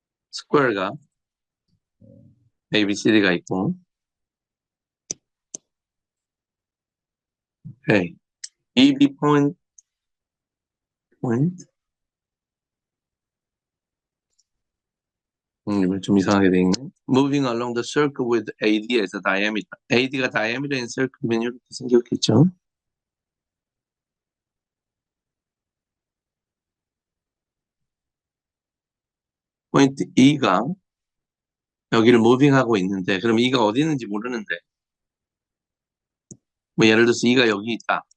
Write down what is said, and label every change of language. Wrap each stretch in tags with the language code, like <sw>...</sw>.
<ko>스퀘어가 ABCD가 있고 오케이. EB 포인트 좀 이상하게 돼 있네.</ko> <en>Moving along the circle with AD as a diameter.</en> <ko>AD가 diameter인 circle면 이렇게 생겼겠죠. 포인트 E가 여기를 무빙하고 있는데 그럼 E가 어디 있는지 모르는데 뭐 예를 들어서 E가 여기 있다.</ko>